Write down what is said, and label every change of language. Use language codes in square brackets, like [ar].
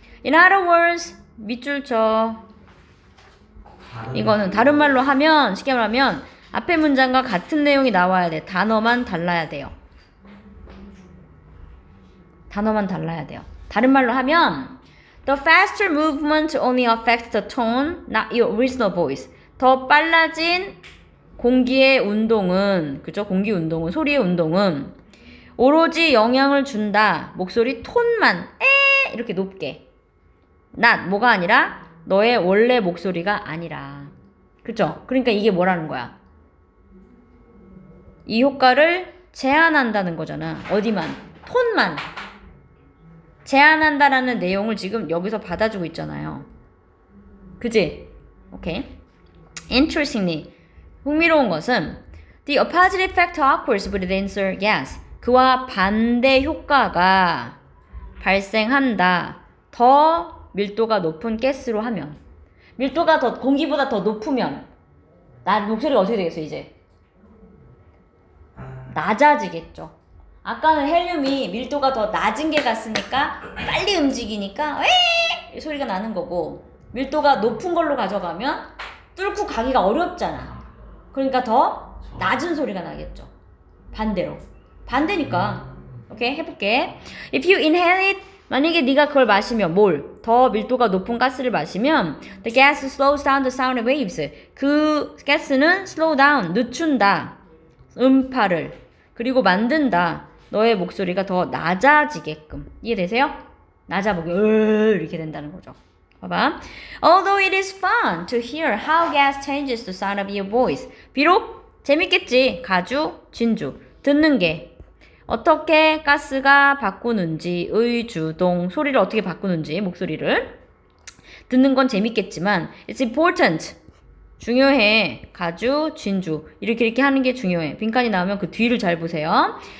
[en] In other words, [ko] 밑줄 쳐. 이거는 다른 말로 하면, 쉽게 말하면 앞에 문장과 같은 내용이 나와야 돼. 단어만 달라야 돼요. 단어만 달라야 돼요. 다른 말로 하면 [en] The faster movement only affects the tone, not your original voice. [ko] 더 빨라진 공기의 운동은, 그죠? 공기 운동은, 소리의 운동은 오로지 영향을 준다. 목소리 톤만 이렇게 높게. not 뭐가 아니라 너의 원래 목소리가 아니라. 그죠? 그러니까 이게 뭐라는 거야? 이 효과를 제한한다는 거잖아. 어디만? 톤만. 제한한다라는 내용을 지금 여기서 받아주고 있잖아요. 그지? 오케이. [en] Interestingly, [ko] 흥미로운 것은 [en] The opposite effect occurs with the denser gas. [ko] 그와 반대 효과가 발생한다. 더 밀도가 높은 가스로 하면. 밀도가 더 공기보다 더 높으면 나 목소리가 어떻게 되겠어 이제? 낮아지겠죠. 아까는 헬륨이 밀도가 더 낮은 게 갔으니까 빨리 움직이니까 이 소리가 나는 거고, 밀도가 높은 걸로 가져가면 뚫고 가기가 어렵잖아. 그러니까 더 낮은 소리가 나겠죠. 반대로. 반대니까. 오케이, 해볼게. [en] If you inhale it, [ko] 만약에 네가 그걸 마시면 뭘? 더 밀도가 높은 가스를 마시면 [en] the gas slows down the sound waves. [ko] 그 가스는 slow down, 늦춘다. 음파를. 그리고 만든다. 너의 목소리가 더 낮아지게끔. 이해되세요? 낮아보게 이렇게 된다는 거죠. 봐봐. [en] Although it is fun to hear how gas changes the sound of your voice. [ko] 비록 재밌겠지. 가주, 진주. 듣는 게 어떻게 가스가 바꾸는지, 의주동, 소리를 어떻게 바꾸는지, 목소리를 듣는 건 재밌겠지만 [en] it's important. [ko] 중요해. 가주, 진주. 이렇게 하는 게 중요해. 빈칸이 나오면 그 뒤를 잘 보세요.